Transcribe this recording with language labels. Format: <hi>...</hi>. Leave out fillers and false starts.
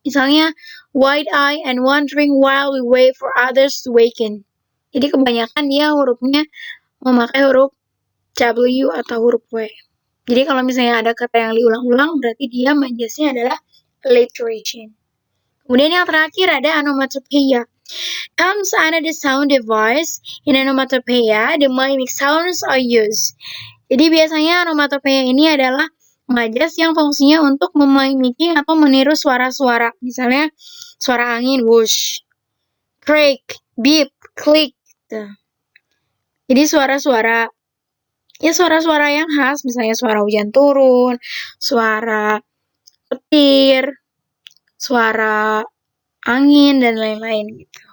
<en>Misalnya wide eye and wandering while we wait for others to waken.</en> <id>Jadi kebanyakan dia hurufnya memakai huruf W atau huruf W. Jadi kalau misalnya ada kata yang diulang-ulang, berarti dia majasnya adalah alliteration. Kemudian yang terakhir ada onomatopoeia.</id> <en>Comes under the sound device. In onomatopoeia, the mimic sounds are used.</en> <id>Jadi biasanya onomatopoeia ini adalah majas yang fungsinya untuk memimiki atau meniru suara-suara. Misalnya suara angin, whoosh, creak, beep, click. Gitu. Jadi suara-suara yang khas, misalnya suara hujan turun, suara petir, suara angin, dan lain-lain gitu.</id>